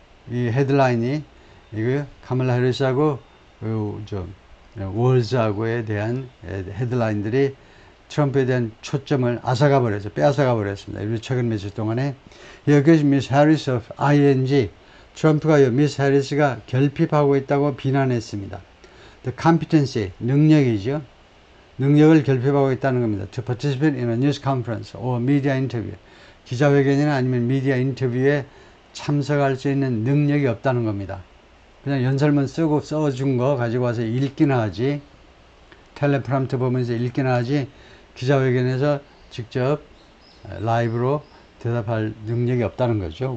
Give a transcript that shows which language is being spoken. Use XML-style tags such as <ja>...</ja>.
<ko>이 헤드라인이 이거 카밀라 해리스하고 월즈하고에 대한 헤드라인들이 트럼프에 대한 초점을 빼앗아가 버렸습니다. 이 최근 며칠 동안에 여기서 미스 해리스 of ING, 트럼프가 미스 해리스가 결핍하고 있다고 비난했습니다.</ko> <en>The competency,</en> <ko>능력이죠. 능력을 결핍하고 있다는 겁니다.</ko> <en>To participate in a news conference or media interview.</en> <ko>기자회견이나 아니면 미디어 인터뷰에 참석할 수 있는 능력이 없다는 겁니다. 그냥 연설문 써준 거 가지고 와서 읽기나 하지 텔레프람터 보면서 읽기나 하지 기자회견에서 직접 라이브로 대답할 능력이 없다는 거죠.</ko>